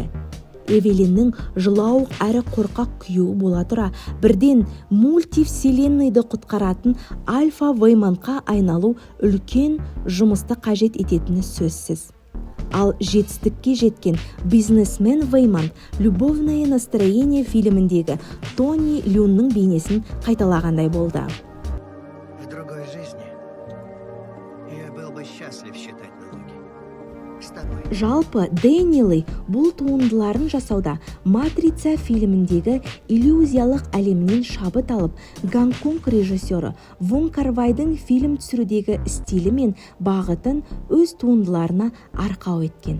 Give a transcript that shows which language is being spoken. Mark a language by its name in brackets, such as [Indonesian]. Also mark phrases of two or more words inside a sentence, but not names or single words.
[Kazakh] Эвелиннің жылауық әрі қорқақ күйеуі бола тұра, бірден мультивселенныйды құтқаратын Альфа Веймонтқа айналу үлкен жұмысты қажет ететіні сөзсіз. Ал жетістікке жеткен бизнесмен Веймонт «Любовное настроение» фильміндегі Тони Люнның бейнесін қайталағандай болды. [Russian] В другой жизни я был бы счастлив считать налоги. С тобой. [Kazakh] Жалпы Дэниел бұл туындыларын жасауда «Матрица» фильміндегі иллюзиялық әлемнен шабыт алып, Гонконг режиссері Вон Кар-вайдың фильм түсірудегі стилі мен бағытын өз туындыларына арқау еткен.